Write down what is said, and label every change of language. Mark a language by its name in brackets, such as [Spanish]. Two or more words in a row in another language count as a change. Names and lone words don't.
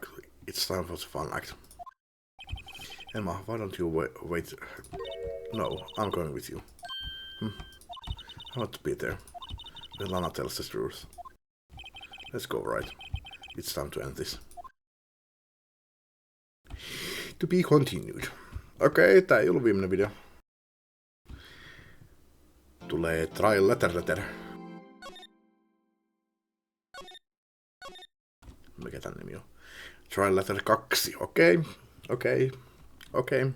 [English] It's time for the fun act. Emma, why don't you wait? No, I'm going with you. I want to be there. When Lana tells the truth. Let's go, right? It's time to end this. To be continued. [Finnish] Okei, tää ei ollut viimeinen video. Tulee Trial Letter. Mikä tän nimi on? Trial Letter 2. Okei.